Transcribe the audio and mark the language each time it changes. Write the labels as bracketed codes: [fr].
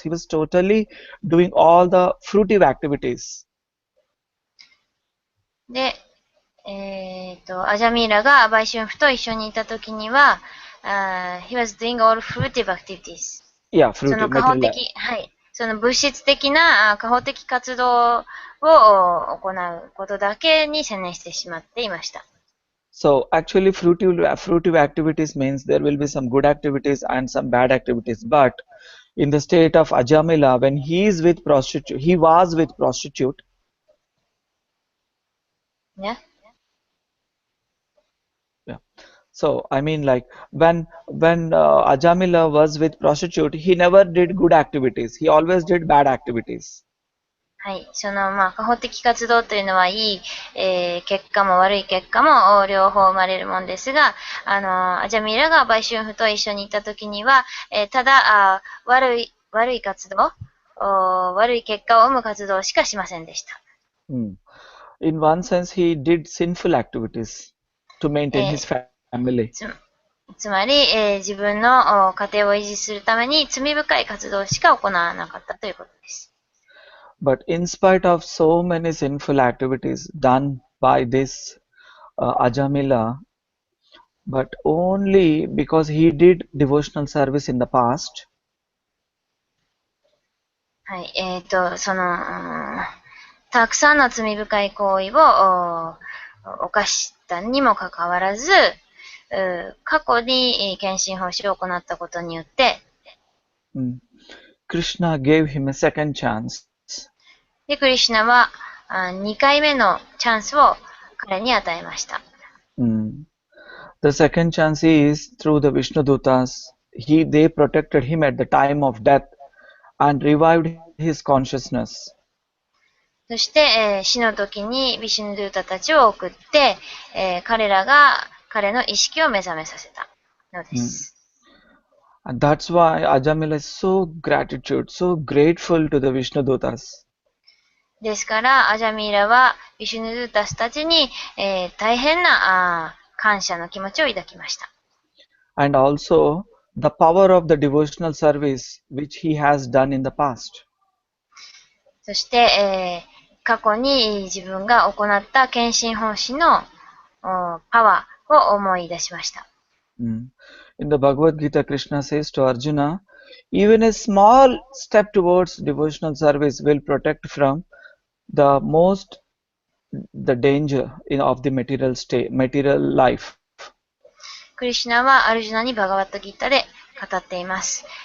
[en] He was totally doing all the fruitive activities. [ja] で、アジャミーラが売春婦と一緒にいたときには、 [en] he was doing all fruitive activities. Yeah, fruitive. [ja] その過保的、はい、その物質的な過保的活動を行うことだけに専念してしまっていました。 [en] So actually fruitive activities means there will be some good activities and some bad activities. But in the state of Ajamila, when he was with prostitute. Yeah. Yeah. So I mean, like when Ajamila was with prostitute, he never did good activities. He always did bad activities. [ja] はい。その、過保的活動というのは、いい、結果も悪い結果も両方生まれるもんですが、アジャミーラが売春婦と一緒にいたときには、ただ悪い活動、悪い結果を生む活動しかしませんでした。 [en] In one sense, he did sinful activities to maintain his family. [ja] つまり、自分の家庭を維持するために罪深い活動しか行わなかったということです。 [en] But in spite of so many sinful activities done by this Ajamila, but only because he did devotional service in the past. [ja] はい、その、たくさんの罪深い行為を犯したにもかかわらず、過去に献身奉仕を行ったことによって、 [en] Krishna gave him a second chance. [ja] で、クリシュナは2回目のチャンスを彼に与えました。 [en] The second chance is through the Vishnudutas. They protected him at the time of death, and revived his consciousness. [ja] そして、死の時にビシュヌドゥータたちを送って、彼らが彼の意識を目覚めさせたのです。 [en] And that's why Ajamila is so grateful to the Vishnudutas. [ja] ですから、アジャミーラはビシュヌドゥータスたちに、大変な感謝の気持ちを抱きました。 [en] And also the power of the devotional service which he has done in the past. [ja] そして、過去に自分が行った献身奉仕のパワーを思い出しました。 [en] In the Bhagavad Gita, Krishna says to Arjuna, even a small step towards devotional service will protect from the danger of the material life. [ja] クリシュナはアルジュナにバガバットギータで語っています。